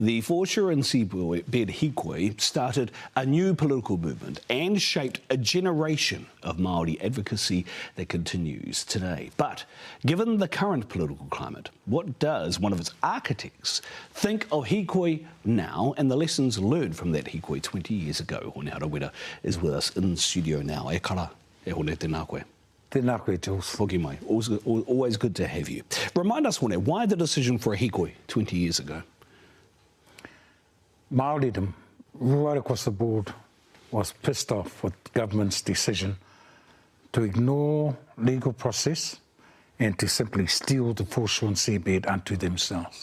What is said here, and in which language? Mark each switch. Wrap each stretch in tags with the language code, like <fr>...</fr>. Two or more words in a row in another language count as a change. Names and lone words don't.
<en>The Foreshore and Seabed hikoi started a new political movement and shaped a generation of Māori advocacy that continues today. But given the current political climate, what does one of its architects think of hikoi now and the lessons learned from that hikoi 20 years ago? Hone Harawira is with us in studio now.</en> <mi>E kara, e hone tēnā koe. Tēnā koe, Jules. Hoki mai.</mi> <en>Always good to have you. Remind us, Hone, why the decision for a hikoi 20 years ago? Māoridom, right across the board, was pissed off with government's decision to ignore legal process and to simply steal the Foreshore and Seabed unto themselves.</en>